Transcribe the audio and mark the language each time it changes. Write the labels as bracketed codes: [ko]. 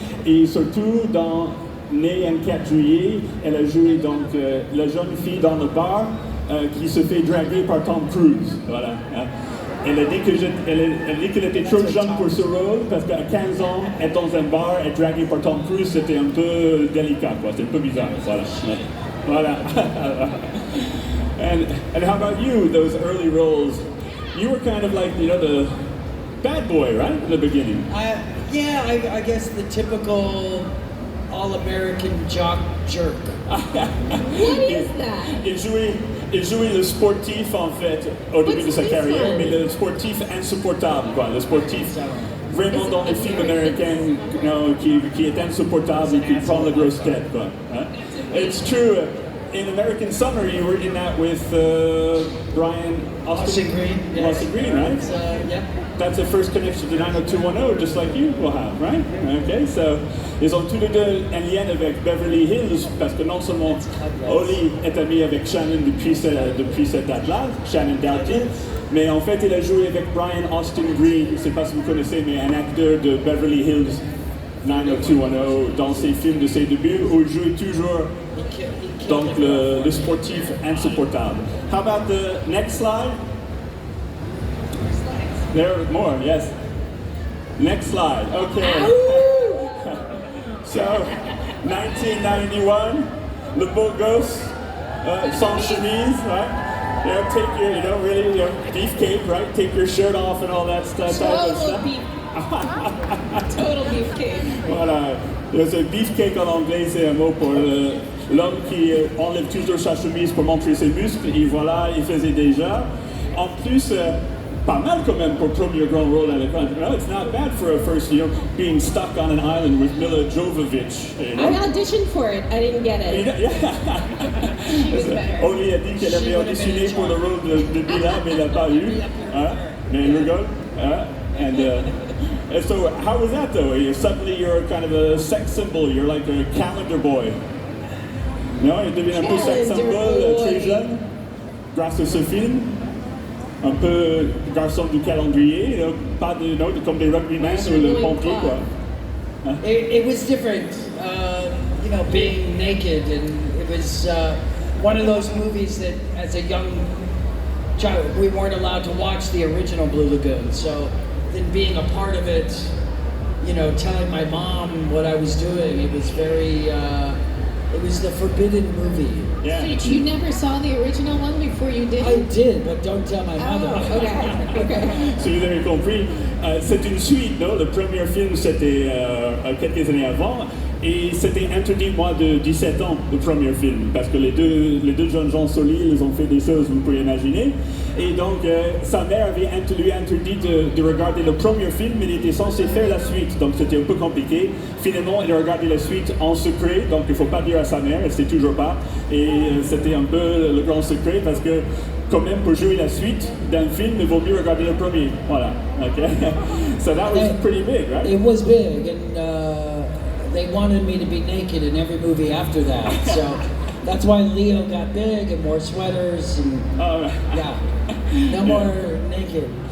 [fr] Et surtout, dans Né un 4 juillet, elle a joué donc la jeune fille dans le bar qui se fait draguer par Tom Cruise. Voilà. Hein. Elle a dit qu'elle était trop jeune pour ce rôle parce qu'à 15 ans, être dans un bar et draguée par Tom Cruise, c'était un peu délicat, quoi. C'était un peu bizarre. Voilà. Voilà. [en] And how about you, those early roles? You were kind of like, the bad boy, right, in the beginning? I guess the typical all-American jock jerk. What is that? [fr] Il jouait le sportif, en fait, au début de sa carrière, mais le sportif insupportable, quoi. Le sportif vraiment dans les films américains, qui est insupportable et qui prend la grosse tête, quoi. [en] Hein? It's true. In American Summer, you were in that with Brian Austin Green. Yes. Austin Green, right? Yep. That's the first connection to 90210, just like you will have, right? Okay, so [fr] ils ont tous les deux un lien avec Beverly Hills, parce que non seulement Oli est amie avec Shannon depuis cette date-là, Shannon Doubting, mais en fait il a joué avec Brian Austin Green, je ne sais pas si vous connaissez, mais un acteur de Beverly Hills 90210 dans ses films de ses débuts, où il jouait toujours donc le sportif insupportable. [en] How about the next slide? There are more, yes. Next slide, okay. So, [fr] 1991, le beau gosse, sans chemise, [en] right? Take your, really, beefcake, right? Take your shirt off and all that stuff. Total beefcake. [fr] Voilà. C'est beefcake en anglais, c'est un mot pour l'homme qui enlève toujours sa chemise pour montrer ses muscles. Et voilà, il faisait déjà. En plus, pas mal quand même pour premier grand rôle à l'écran. [en] No, it's not bad for a first, being stuck on an island with Mila Jovovich. I auditioned for it. I didn't get it. She was better. [fr] Oli a dit qu'elle avait auditionné pour le rôle de Mila, mais elle n'a pas eu. Hein? Mais elle rigole. Hein? [en] And And so how was that though? Suddenly you're kind of a sex symbol. You're like a calendar boy. [fr] Non, il devient un peu sex symbol très jeune, grâce à ce film. Un peu garçon du calendrier, pas de, comme des rugbymen ou le pompier, quoi. Hein? [en] It was different, you know, being naked, and it was one of those movies that, as a young child, we weren't allowed to watch the original Blue Lagoon. So then being a part of it, you know, telling my mom what I was doing, it was very. It was the forbidden movie. Yeah. Wait, you never saw the original one before you did? I did, but don't tell my mother. Oh, okay. [fr] Si vous avez compris, c'est une suite, non? Le premier film, c'était quelques années avant, et c'était interdit, moi, de 17 ans, le premier film, parce que les deux jeunes gens solides, ils ont fait des choses, vous pouvez imaginer. Et donc, sa mère lui interdit de regarder le premier film, mais il était censé faire la suite, donc c'était un peu compliqué. Finalement, il a regardé la suite en secret, donc il ne faut pas dire à sa mère, elle ne sait toujours pas. Et c'était un peu le grand secret, parce que quand même, pour jouer la suite d'un film, il vaut mieux regarder le premier. Voilà, okay? [en] So that was pretty big, right? It was big, and they wanted me to be naked in every movie after that, so that's why Leo got big and wore sweaters, and yeah, no more naked.